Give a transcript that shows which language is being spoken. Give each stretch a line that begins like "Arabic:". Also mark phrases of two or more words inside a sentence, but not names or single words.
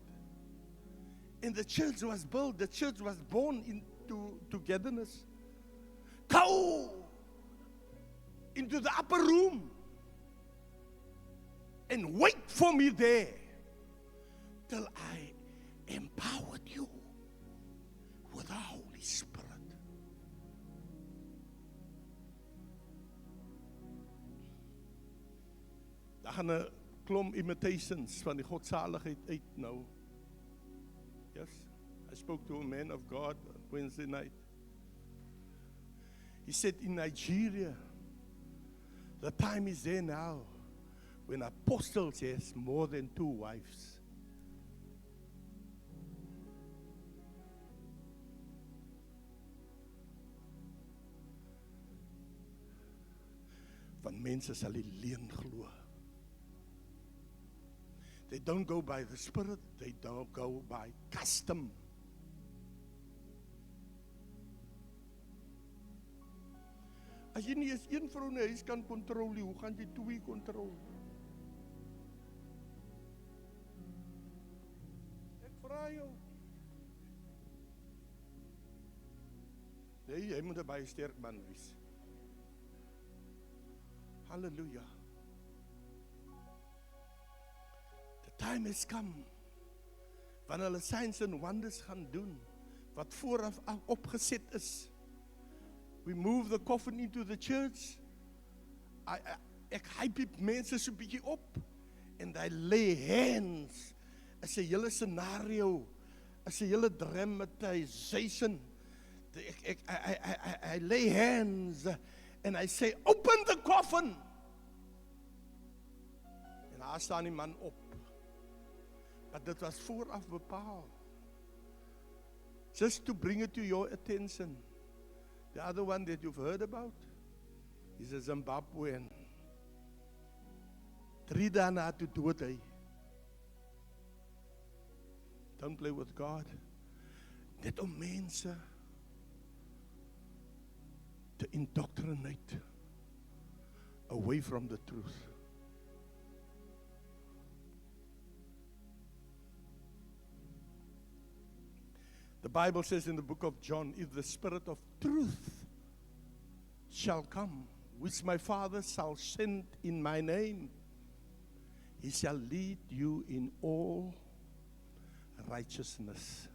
English: And the church was built, the church was born into togetherness. Go into the upper room and wait for me there till I empowered you with the Holy Spirit.
Afrikaans: Daar gaan 'n klomp imitations van die godsaligheid uit nou.
English: Yes, I spoke to a man of God on Wednesday night. He said in Nigeria, the time is there now when apostles has more than 2 wives.
Afrikaans: Van mense sal die leuen glo.
English: They don't go by the Spirit, they don't go by custom.
Afrikaans: As jy nie eens een vrou in die huis kan kontrol nie, hoe gaan jy 2 kontrol? Ek vra jou. Nee, jy moet 'n baie sterk man wees. Hallelujah.
English: Time has come
Afrikaans: wanneer hulle
English: signs and wonders
Afrikaans: gaan doen wat vooraf opgeset is.
English: We move the coffin into the church.
Afrikaans: Ek hype mense so 'n bietjie op
English: and I lay hands.
Afrikaans: Is 'n hele scenario, is 'n hele dramatization.
English: I lay hands and I say, open the coffin.
Afrikaans: En daar staan die man op. Maar dit was vooraf bepaal.
English: Just to bring it to your attention. The other one that you've heard about is a Zimbabwean.
Afrikaans: 3 dae na toe dood hy.
English: Don't play with God.
Afrikaans: Net om mense
English: to indoctrinate away from the truth. The Bible says in the book of John, if the Spirit of truth shall come, which my Father shall send in my name, he shall lead you in all righteousness.